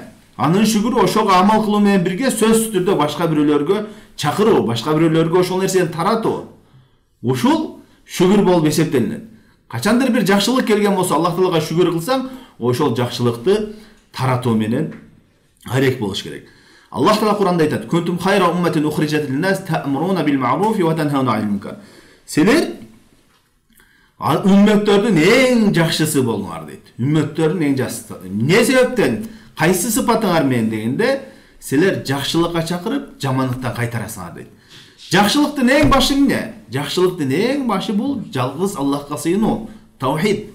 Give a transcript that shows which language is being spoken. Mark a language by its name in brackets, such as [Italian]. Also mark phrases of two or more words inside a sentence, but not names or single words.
[Kyrgyz] Анын шүгүрү ошого амал кылуу менен бирге сөзсүз түрдө башка бирөөлөргө чакыруу, башка бирөөлөргө ошол нерсени таратуу. Ушул шүгүр болуп эсептелинет. Качандыр бир жакшылык келген болсо, Аллах Таалага шүгүр кылсаң, ошол жакшылыкты таратуу менен арек болуш керек. Аллах Таала Куранда айтат: [Arabic] "كنتم خير أمة أخرجت للناس تأمرون بالمعروف وتنهون عن المنكر." [Kyrgyz] Силер үммөттөрдүн эң жакшысы болуңар дейт. Үммөттөрдүн эң жакшысы. Эмне себептен? Кайсы сыпатыңар менен дегенде, силер жакшылыкка чакырып, жамандыктан кайтарасыңар дейт. Жакшылыктын эң башы эмне? Жакшылыктын эң башы бул жалгыз Аллахка сыйынуу, таухид.